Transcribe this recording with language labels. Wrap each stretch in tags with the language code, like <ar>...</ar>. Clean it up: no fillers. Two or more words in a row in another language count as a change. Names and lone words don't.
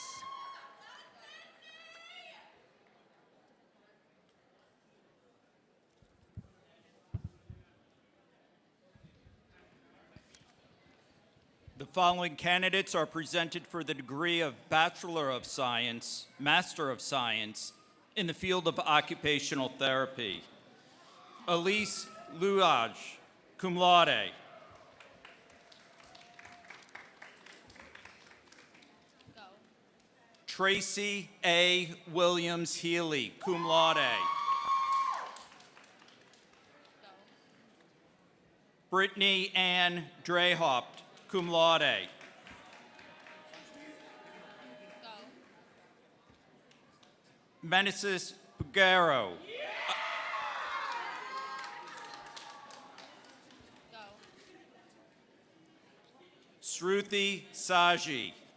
<en>The following candidates are presented for the degree of Bachelor of Science, Master of Science in the field of occupational therapy. Elise Luage,</en> <la>cum laude.</la> <en>Go. Tracy A. Williams Healy,</en> <la>cum laude.</la> <en>Go. Brittany Ann Drehaupt,</en> <la>cum laude.</la> <en>Go. Menesis Pugaro. Go. Shruti Saji.</en>